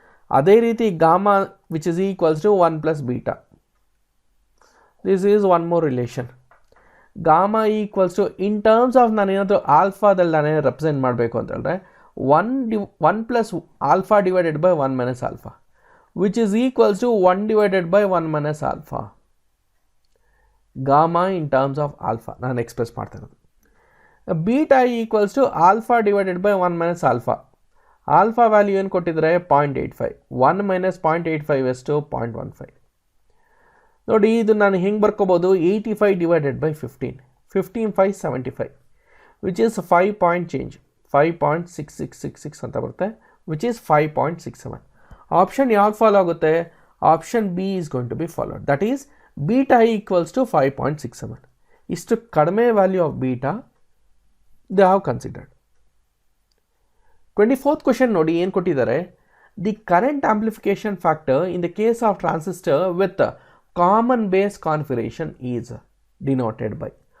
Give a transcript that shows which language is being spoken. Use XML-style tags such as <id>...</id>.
<kn>ಅದೇ ರೀತಿ</kn> <en>Gamma which is equals to 1 + beta. This is one more relation. Gamma equals to, in terms of</en> <kn>ನಾನೇನಾದರೂ ಆಲ್ಫಾದಲ್ಲಿ ನಾನೇ represent ಮಾಡಬೇಕು ಅಂತ ಹೇಳಿದ್ರೆ</kn> <en>1 + alpha divided by 1 - alpha. which is equals to 1 divided by 1 minus alpha. Gamma in terms of alpha</en> <kn>ನಾನು express ಮಾಡ್ತಾ ಇರೋದು.</kn> <en>Beta equals to alpha divided by 1 minus alpha.</en> <kn>Alpha value ಏನು ಕೊಟ್ಟಿದ್ದಾರೆ 0.85. 1 ಮೈನಸ್ 0.85 ಎಷ್ಟು 0.15. ನೋಡಿ ಇದು ನಾನು ಹೆಂಗೆ ಬರ್ಕೋಬೋದು 85</kn> <en>divided by</en> <kn>15.</kn> <en>15 5 75 which is 5 point change 5.6666</en> <kn>ಅಂತ ಬರುತ್ತೆ</kn> <en>Which is 5.67.</en> <kn>ಆಪ್ಷನ್ ಯಾವ್ದು ಫಾಲೋ ಆಗುತ್ತೆ?</kn> <en>Option B is going to be followed. That is beta equals to 5.67.</en> <kn>ಇಷ್ಟು ಕಡಿಮೆ</kn> <en>Value of beta they have considered. 24th question</en> <kn>ನೋಡಿ ಏನು ಕೊಟ್ಟಿದ್ದಾರೆ?</kn> <en>The current amplification factor in the case of transistor with common base configuration is denoted by.</en>